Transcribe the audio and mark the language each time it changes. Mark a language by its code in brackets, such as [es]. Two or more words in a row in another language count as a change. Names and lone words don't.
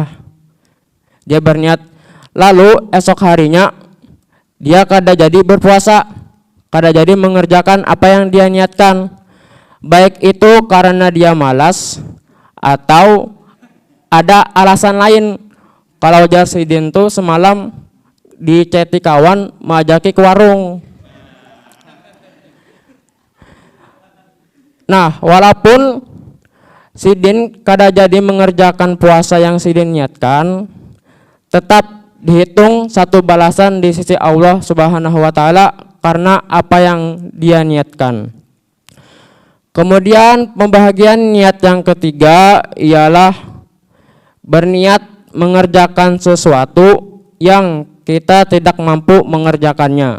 [bjn] Dia berniat, lalu esok harinya dia kada jadi berpuasa, kada jadi mengerjakan apa yang dia niatkan. [id] Baik itu karena dia malas atau ada alasan lain. [bjn] Kalau jar sidin tuh semalam diceti kawan majaki ke warung. Nah, walaupun sidin kada jadi mengerjakan puasa yang sidin niatkan, [id] tetap dihitung satu balasan di sisi Allah [ar] سبحانه وتعالى [id] karena apa yang dia niatkan. [ms] Kemudian pembahagian niat yang ketiga ialah berniat mengerjakan sesuatu yang kita tidak mampu mengerjakannya.